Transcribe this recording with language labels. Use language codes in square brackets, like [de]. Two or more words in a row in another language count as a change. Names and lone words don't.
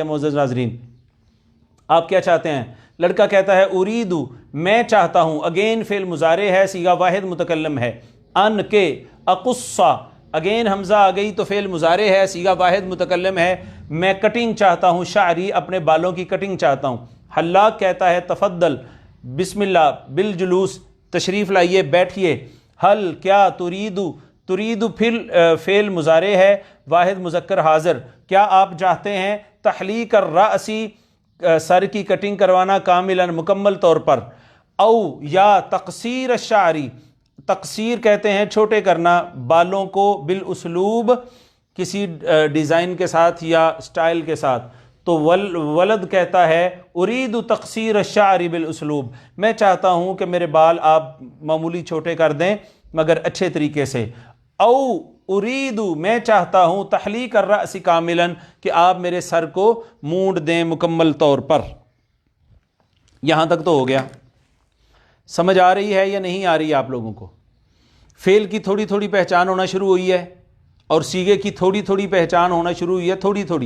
[ur] معزز ناظرین، آپ کیا چاہتے ہیں؟ لڑکا کہتا ہے اریدو، میں چاہتا ہوں، اگین فعل مضارع ہے، صیغہ واحد متکلم ہے، ان کے، اقصہ، اگین حمزہ آ گئی تو فعل مضارع ہے، صیغہ واحد متکلم ہے، میں کٹنگ چاہتا ہوں، شعری، اپنے بالوں کی کٹنگ چاہتا ہوں۔ [ar] حلاق کہتا ہے تفضل، بسم اللہ، بالجلوس، [ur] تشریف لائیے، بیٹھیے۔ حل، کیا، تریدو، تریدو فعل مضارع ہے واحد مذکر حاضر، کیا آپ چاہتے ہیں [ar] تحلیق الرأسی، [ur] سر کی کٹنگ کروانا، کاملاً، مکمل طور پر، او یا [ar] تقصیر الشعری، [ur] تقصیر کہتے ہیں چھوٹے کرنا بالوں کو، بالاسلوب کسی ڈیزائن کے ساتھ یا سٹائل کے ساتھ، تو ولد کہتا ہے [ar] ارید تقصیر الشعر بالاسلوب، [ur] میں چاہتا ہوں کہ میرے بال آپ معمولی چھوٹے کر دیں مگر اچھے طریقے سے۔ [ar] او ارید، [ur] میں چاہتا ہوں، [ar] تحلیق الرأس کاملاً، [ur] کہ آپ میرے سر کو مونڈ دیں مکمل طور پر۔ یہاں تک تو ہو گیا، سمجھ آ رہی ہے یا نہیں آ رہی آپ لوگوں کو؟ فعل کی تھوڑی تھوڑی پہچان ہونا شروع ہوئی ہے، اور صیغے کی تھوڑی تھوڑی پہچان ہونا شروع ہوئی ہے، تھوڑی تھوڑی۔